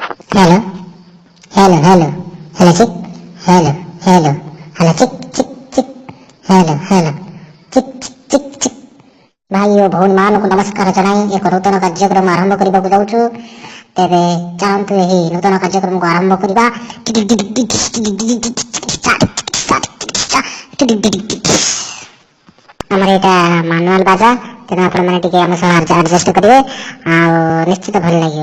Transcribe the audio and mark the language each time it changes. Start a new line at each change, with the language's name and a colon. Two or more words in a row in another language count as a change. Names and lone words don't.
Odia: हेलो हेलो हेलो हेलो चिक हेलो हेलो हेलो चिक चिक चिक हेलो हेलो चिक चिक चिक चिक भाई ଓ ଭଉଣୀମାନଙ୍କୁ ନମସ୍କାର ଜଣାଇ ଏକ ନୂତନ କାର୍ଯ୍ୟକ୍ରମ ଆରମ୍ଭ କରିବାକୁ ଯାଉଛୁ। ତେବେ ଚାଲନ୍ତୁ ଏହି ନୂତନ କାର୍ଯ୍ୟକ୍ରମକୁ ଆରମ୍ଭ କରିବା। ଆମର ଏଇଟା ମାନୁଆଲ ବାଜା, ତେଣୁ ଆପଣମାନେ ଟିକେ ଆମ ସହ ଆଡଜଷ୍ଟ କରିବେ, ଆଉ ନିଶ୍ଚିତ ଭଲ ଲାଗିବ।